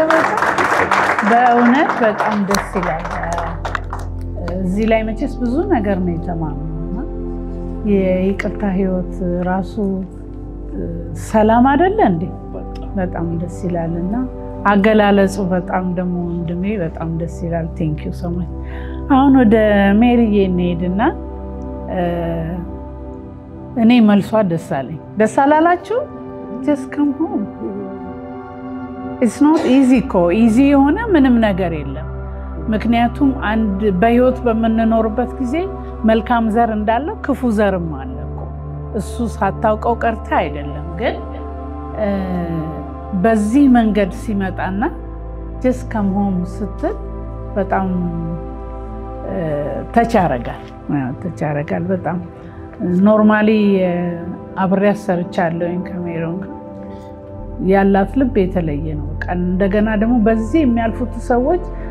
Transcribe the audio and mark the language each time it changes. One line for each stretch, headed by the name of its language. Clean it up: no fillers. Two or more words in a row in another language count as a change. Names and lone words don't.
Amharic: በእውነት በጣም ደስ ይላል። እዚህ ላይ መቼስ ብዙ ነገር ነው የተማርነውና የይቅርታ ህይወት ራሱ ሰላም አይደለ እንዴ? በጣም ደስ ይላልና አገላለጹ በጣም ደግሞ ወንድሜ በጣም ደስ ይላል።
English: thank you so much።
Amharic: አሁን ወደ ሜሪዬ እንሄድና እኔ መልሷ ደስ አለኝ። ደስ አላላችሁ?
English: just come home. it's not easy
Amharic: እኮ easy የሆነ ምንም ነገር የለም። ምክንያቱም አንድ በህይወት በመንኖርበት ጊዜ መልካም ዘር እንዳለው ክፉ ዘርም አለ እኮ። እሱ ሳታውቀው ቀርታ አይደለም። ግን በዚህ መንገድ ሲመጣና
English: just come home
Amharic: ስትል በጣም ተቻረጋል በጣም ኖርማሊ አብሬያት ሰርቻለሁ ከሜሮን ያላት ልብ የተለየ ነው። እንደገና ደግሞ በዚህ የሚያልፉት ሰዎች